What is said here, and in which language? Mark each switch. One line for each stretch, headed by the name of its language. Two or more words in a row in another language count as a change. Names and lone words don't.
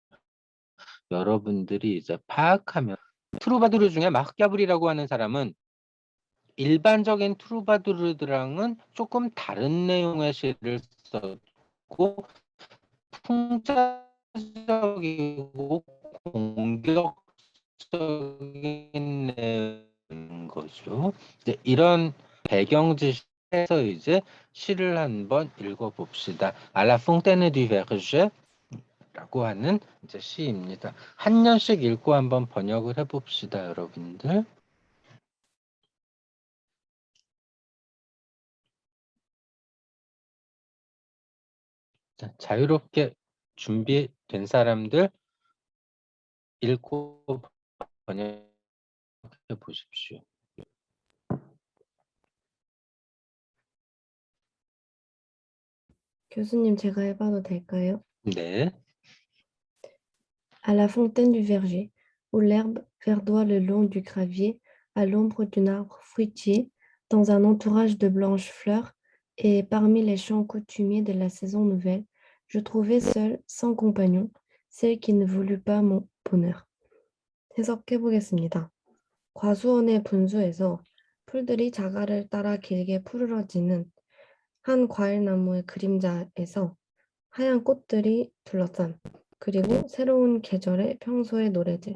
Korean: 여러분들이 이제 파악하면 트루바두르 중에 마키아벨리라고 하는 사람은 일반적인 트루바두르들랑은 조금 다른 내용의 시를 썼고 풍자적이고 공격적인 내용인 거죠. 이제 이런 배경 지시에서 이제 시를 한번 읽어봅시다. À la fontaine du verger 라고 하는 이제 시입니다. 한 년씩 읽고 한번 번역을 해봅시다, 여러분들. 자, 자유롭게 준비된 사람들 읽고 번역해 보십시오. 교수님, 제가 해봐도 될까요? 네.
French: À la fontaine du verger, où l'herbe verdoie le long du gravier, à l'ombre d'un arbre fruitier, dans un entourage de blanches fleurs, et parmi les champs coutumiers de la saison nouvelle, je trouvai seule, sans compagnon, celle qui ne voulut pas mon bonheur.
Korean: 해석해 보겠습니다. 과수원의 분수에서 풀들이 자갈을 따라 길게 푸르러지는 한 과일나무의 그림자에서 하얀 꽃들이 둘러싼 그리고 새로운 계절의 평소의 노래들.